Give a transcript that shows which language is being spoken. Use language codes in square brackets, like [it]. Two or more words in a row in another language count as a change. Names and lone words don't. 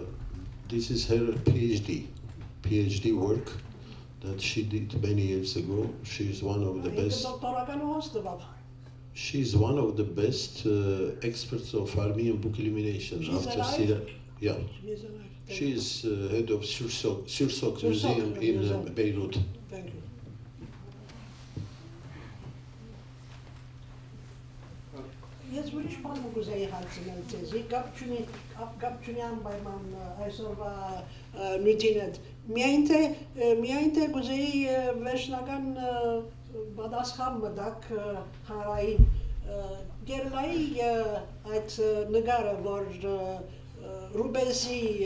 [en] This is her PhD work that she did many years ago. She's one of the best. She's one of the best experts of Armenian book illumination. She's alive? Yeah. She's alive. She is head of Sursok Museum in Beirut. Thank you. [hy] Ես ուրիշ բան ուզեի հարցնել ձեզի, կապ չունի անպայման այսօրվա նյութին հետ։ Միայն թե ուզեի վերջնական պատասխան մտակ հարային Գերլայի այդ նկարը, որ Ռուբենսի